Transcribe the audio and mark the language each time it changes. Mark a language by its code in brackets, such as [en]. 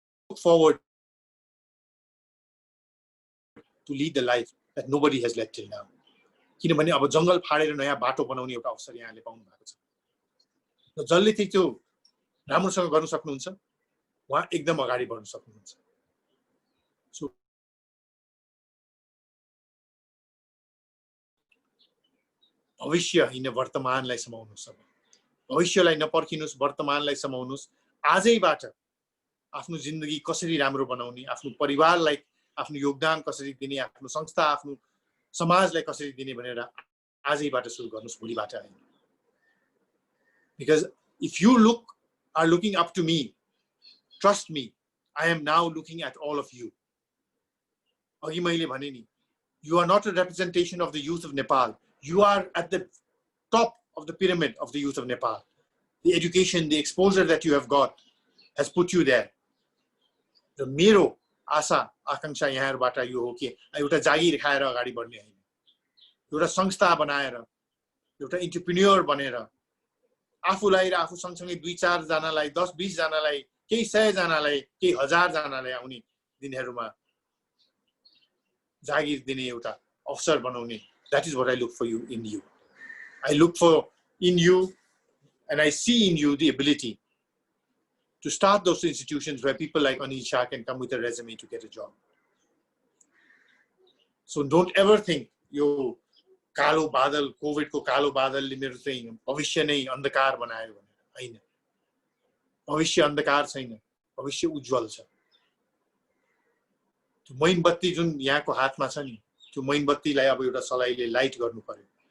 [en] Look forward to lead the life that nobody has led till now. [ne] किनभने अब जंगल फाडेर नयाँ बाटो बनाउने एउटा अवसर यहाँले पाउनु भएको छ. र जसले चाहिँ त्यो राम्रोसँग गर्न सक्नुहुन्छ, उहाँ एकदम अगाडि बढ्न सक्नुहुन्छ. सो भविष्य हैन वर्तमानलाई समाउनुस्. भविष्यलाई नपर्खिनुस्, वर्तमानलाई समाउनुस्. आजैबाट आफ्नो जिन्दगी कसरी राम्रो बनाउने, आफ्नो परिवारलाई आफ्नो योगदान कसरी दिने, आफ्नो संस्था, आफ्नो समाजलाई कसरी दिने भनेर आजैबाट सुरु गर्नुस्, भोलिबाट हैन. [en] Because if you are looking up to me, trust me, I am now looking at all of you. [ne] अघि मैले भने नि, [en] you are not a representation of the youth of Nepal. You are at the top of the pyramid of the youth of Nepal. The education, the exposure that you have got has put you there. [ne] र मेरो आशा आकांक्षा यहाँहरुबाट यो हो कि एउटा जागिर खाएर अगाडि बढ्ने हैन, एउटा संस्था बनाएर, एउटा एन्टरप्रेन्योर बनेर आफुलाई र आफू सँगसँगै 2-4 जनालाई, 10-20 जनालाई, केही 100 जनालाई, केही 1000 जनालाई आउने दिनहरुमा जागिर दिने एउटा अवसर बनाउने. [en] That is what I look for you in you. I look for in you and I see in you the ability to start those institutions where people like Anil Shah can come with a resume to get a job. So don't ever think [ne] यो कालो बादल, covid को कालो बादलले मेरो चाहिँ भविष्य नै अन्धकार बनायो भनेर हैन. भविष्य अन्धकार छैन, भविष्य उज्जवल छ. त्यो मैनबत्ती जुन यहाँको हातमा छ नि, त्यो मैनबत्तीलाई अब एउटा सलाइले लाइट गर्नु पर्यो.